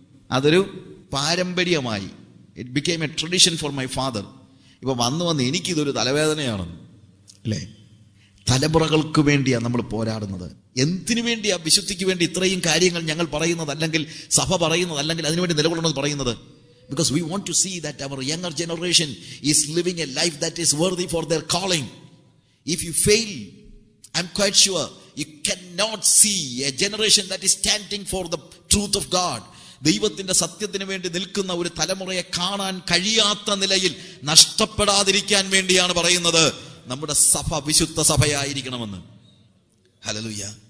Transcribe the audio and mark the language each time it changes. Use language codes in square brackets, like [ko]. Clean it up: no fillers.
[ml] അതൊരു പാരമ്പര്യമായി. [en] It became a tradition for my father. [ml] ഇപ്പൊ വന്ന് എനിക്കിതൊരു തലവേദനയാണ് അല്ലേ? തലമുറകൾക്ക് വേണ്ടിയാണ് നമ്മൾ പോരാടുന്നത്. എന്തിനു വേണ്ടിയാ വിശുദ്ധിക്ക് വേണ്ടി ഇത്രയും കാര്യങ്ങൾ ഞങ്ങൾ പറയുന്നത്, അല്ലെങ്കിൽ സഭ പറയുന്നത്, അല്ലെങ്കിൽ അതിനുവേണ്ടി നിലകൊള്ളുന്നത് പറയുന്നത്? [en] Because we want to see that our younger generation is living a life that is worthy for their calling. If you fail, I'm quite sure you cannot see a generation that is standing for the truth of God. [ml] ദൈവത്തിന്റെ സത്യത്തിന് വേണ്ടി നിൽക്കുന്ന ഒരു തലമുറയെ കാണാൻ കഴിയാത്ത നിലയിൽ നഷ്ടപ്പെടാതിരിക്കാൻ വേണ്ടിയാണ് പറയുന്നത് നമ്മുടെ സഭ വിശുദ്ധ സഭയായിരിക്കണമെന്ന്. ഹല്ലേലൂയ.